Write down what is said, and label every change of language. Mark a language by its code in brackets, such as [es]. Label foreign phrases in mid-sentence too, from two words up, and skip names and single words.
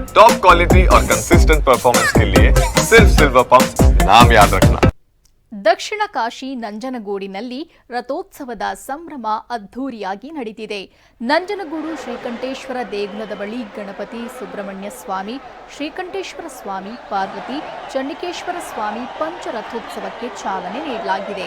[en] top quality [hi] और [en] consistent performance [hi] के लिए सिर्फ सिल्वर पंप नाम याद रखना। [kn] ದಕ್ಷಿಣ ಕಾಶಿ ನಂಜನಗೂಡಿನಲ್ಲಿ ರಥೋತ್ಸವದ ಸಂಭ್ರಮ ಅದ್ಧೂರಿಯಾಗಿ ನಡೆದಿದೆ. ನಂಜನಗೂಡು ಶ್ರೀಕಂಠೇಶ್ವರ ದೇಗುಲದ ಬಳಿ ಗಣಪತಿ, ಸುಬ್ರಹ್ಮಣ್ಯ ಸ್ವಾಮಿ, ಶ್ರೀಕಂಠೇಶ್ವರ ಸ್ವಾಮಿ, ಪಾರ್ವತಿ, ಚಂಡಿಕೇಶ್ವರ ಸ್ವಾಮಿ ಪಂಚರಥೋತ್ಸವಕ್ಕೆ ಚಾಲನೆ ನೀಡಲಾಗಿದೆ.